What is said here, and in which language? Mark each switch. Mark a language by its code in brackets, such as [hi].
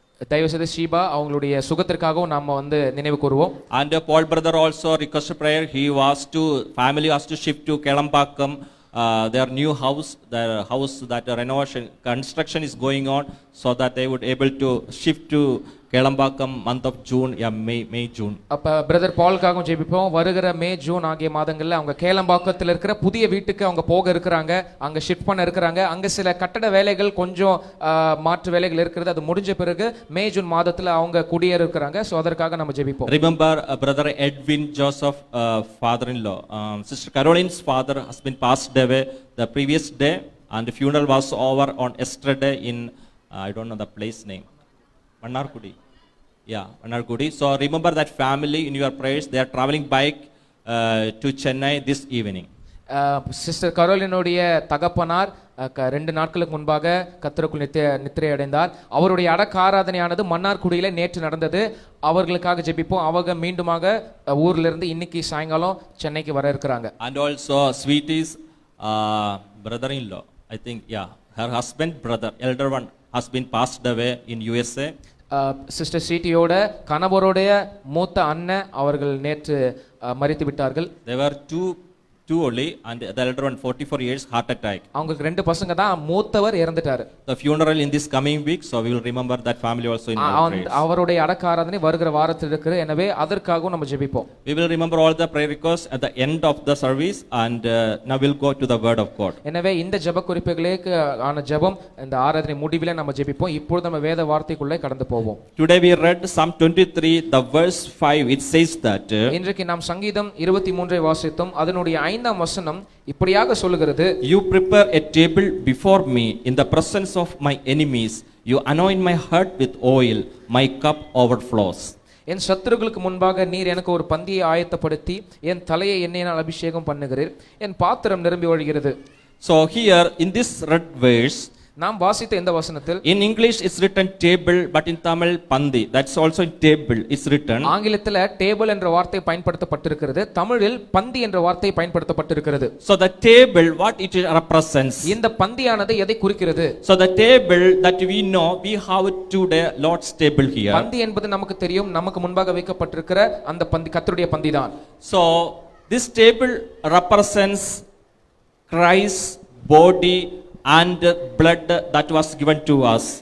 [ta] தயவு செய்து ஷீபா அவங்களுடைய சுகத்திற்காகவும் நாம நினைவு கூறுவோம். [en] And Paul brother also requested prayer. Family was to shift to Kelambakam. Their new house, their house that renovation construction is going on, so that they would able to shift to Kelambakam month of June, May June. [ta] அப்ப brother பால்காகவும் ஜெபிப்போம். வருகிற May June ஆகிய மாதங்கள்ல அவங்க கேளம்பாக்கத்தில் இருக்கிற புதிய வீட்டுக்கு அவங்க போக இருக்கிறாங்க. அங்க ஷிஃப்ட் பண்ண இருக்கிறாங்க. அங்க சில கட்டட வேலைகள் கொஞ்சம் மாற்று வேலைகள் இருக்கிறது. அது முடிஞ்ச பிறகு மே ஜூன் மாதத்துல அவங்க குடியேற இருக்கிறாங்க. சோ அதற்காக நம்ம ஜெபிப்போம். [en] Remember brother Edwin Joseph father-in-law, sister Caroline's father has been passed away the previous day and the funeral was over on yesterday in I don't know the place name. Mannarkudi. Yeah, Mannarkudi. So remember that family in your prayers. They are traveling back to Chennai this evening. [ta] Sister கரோலினுடைய தகப்பனார் 2 நாட்களுக்கு முன்பாக கர்த்தருக்குள் நித்திரை அடைந்தார். அவருடைய அடக்க ஆராதனையானது மன்னார்குடியில நேற்று நடந்தது. அவர்களுக்காக ஜெபிப்போம். அவங்க மீண்டுமாக ஊர்ல இருந்து இன்னைக்கு சாயங்காலம் சென்னைக்கு வர இருக்கிறாங்க. [en] And also Sweetie's brother-in-law, I think, yeah, her husband brother elder one has been passed away in USA. [ta] Sister சீட்டியோட கணவருடைய மூத்த அண்ணன் அவர்கள் நேற்று மரித்து விட்டார்கள். [en] There were two only, and the elder one 44 years, heart attack. [ta] அவங்களுக்கு 2 பசங்க தான், மூத்தவர் இறந்துட்டாரு. [en] The funeral in this coming week, so we will remember that family also in our prayers. [ta] அவருடைய அடக்க ஆராதனை வருகிற வாரத்தில் இருக்குது. எனவே அதற்காகவும் நம்ம ஜெபிப்போம். [en] We will remember all the prayer requests at the end of the service, and now we'll go to the word of God. [ta] எனவே இந்த ஜெப குறிப்புகளுக்கு ஆன ஜெபம் இந்த ஆராதனை முடிவிலே நம்ம ஜெபிப்போம். இப்பொழுது நம்ம வேத வார்த்தைக்குள்ளே கடந்து போவோம். [en] Today we read Psalm 23, the verse 5. It says that [ta] இன்றைக்கு நாம் சங்கீதம் 23 வாசித்தோம். அதனுடைய 5ஆம் வசனம் இப்படியாக சொல்லுகிறது, [en] You prepare a table before me in the presence of my enemies. You anoint my head with oil. My cup overflows. [ta] என் சத்துருக்களுக்கு முன்பாக நீர் எனக்கு ஒரு பந்தியை ஆயத்தப்படுத்தி என் தலையை எண்ணெயினால் அபிஷேகம் பண்ணுகிறீர். என் பாத்திரம் நிரம்பி வழிகிறது. [en] So here in this read verse, [ta] நாம் வாசித்த இந்த வசனத்தில் [en] in English it's written table, but in Tamil pandi. That's also in table it's written. [ta] ஆங்கிலத்தில் டேபிள் என்ற வார்த்தை பயன்படுத்தப்பட்டிருக்கிறது. தமிழில் பந்தி என்ற வார்த்தை பயன்படுத்தப்பட்டிருக்கிறது. [en] So the table, what it represents? [ta] இந்த பந்தியானது எதை குறிக்கிறது? [en] So the table that we know, we have today Lord's table here. [ta] பந்தி என்பது நமக்கு தெரியும், நமக்கு முன்பாக வைக்கப்பட்டிருக்கிற அந்த பந்தி கர்த்தருடைய பந்தி தான். [en] So this table represents Christ's body and blood that was given to us.